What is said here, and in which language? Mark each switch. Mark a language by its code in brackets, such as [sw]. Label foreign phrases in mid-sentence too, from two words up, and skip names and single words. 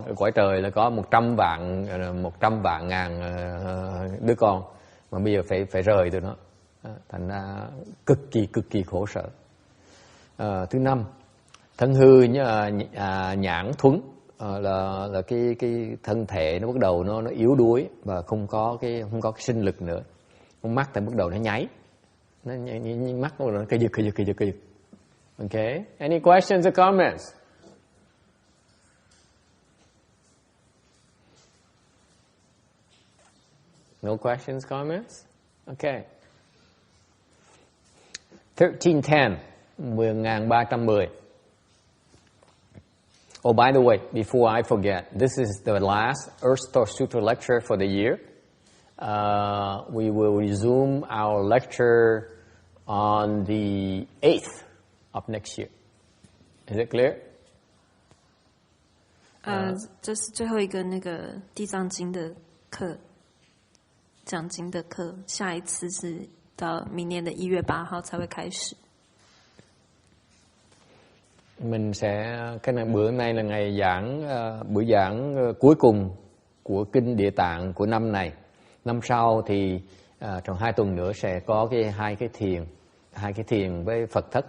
[vi] Ở cõi trời là có 100 vạn ngàn đứa con, mà bây giờ phải rời tụi nó, thành ra cực kỳ khổ sở. Thứ 5, thân hư nhãn thuấn. là cái thân thể nó bắt đầu nó yếu đuối và không có cái sinh lực nữa. Con mắt thì bắt đầu nó nháy, mắt bắt đầu nó cây giật. [en] Okay, any questions or comments? No questions, comments? Okay. 1310, 10310. Oh, by the way, before I forget, this is the last Earth Store Sutra lecture for the year. We will resume our lecture on the 8th of next year. Is it clear? [zh] 这是最后一个那个地藏经的课，讲经的课，下一次是到明年的1月8号才会开始。 [vi] Mình sẽ bữa nay là ngày buổi giảng cuối cùng của Kinh Địa Tạng của năm này. Năm sau thì trong 2 tuần nữa sẽ có hai cái thiền với Phật thất.